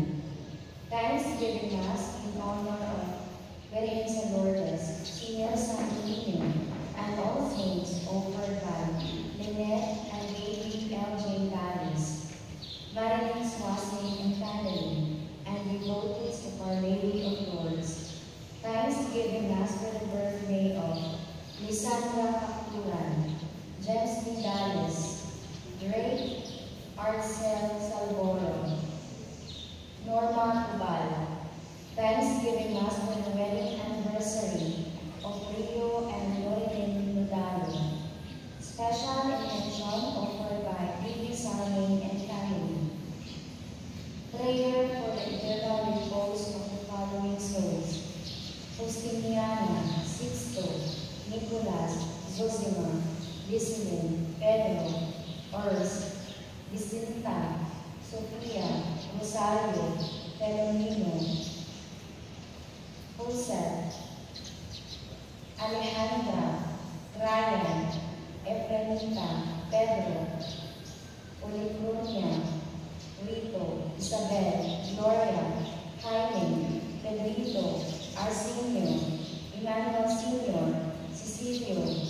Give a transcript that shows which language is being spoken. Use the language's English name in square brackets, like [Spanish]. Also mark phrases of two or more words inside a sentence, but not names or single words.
[English] Thanksgiving Mass in honor of Virgen Lourdes, Senior San Niño, and all saints offered by Lynette and David L.J. Valles, Marilyn Swasney and family, and devoted to Our Lady of Lourdes. Thanksgiving Mass for the birthday of Lisandra Kakulan, James Vidales, Drake Arcel Salvoro, Norma Cubal. Thanksgiving Mass for the wedding anniversary of Rio and Loreline Nodalo. Special intention offered by David Sarming and family. Prayer for the eternal repose of the following souls: Justiniana, Sixto, Nicolas, Zosima, Vicilin, Pedro, Urs, Vicenta, Sofia, Rosario, Pelomino, Joseph, Alejandra, Ryan, Efrenita, Pedro, Olicrunia, Rito, Isabel, Gloria, Jaime, Pedrito, Arsenio, Emmanuel Sr., Cecilio,